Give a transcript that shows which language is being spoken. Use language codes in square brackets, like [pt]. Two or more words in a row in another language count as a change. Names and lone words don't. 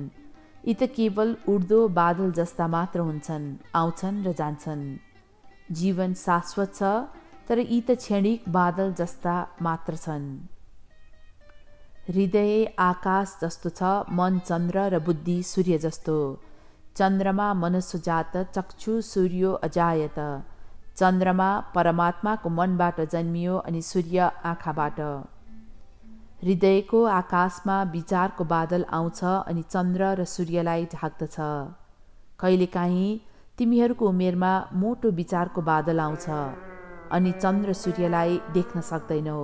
[ne] यी त केवल उड्दो बादल जस्ता मात्र हुन्छन्, आउँछन् र जान्छन्। जीवन शाश्वत छ, तर यी त क्षणिक बादल जस्ता मात्र छन्। हृदय आकाश जस्तो छ, मन चन्द्र र बुद्धि सूर्य जस्तो। [sa] चन्द्रमा मनुष्य जात, चक्षु सूर्यो अजायत। [ne] चन्द्रमा परमात्माको मनबाट जन्मियो अनि सूर्य आँखाबाट। हृदयको आकाशमा विचारको बादल आउँछ अनि चन्द्र र सूर्यलाई ढाक्दछ। कहिलेकाहीँ तिमीहरूको उमेरमा मोटो विचारको बादल आउँछ अनि चन्द्र सूर्यलाई देख्न सक्दैनौ।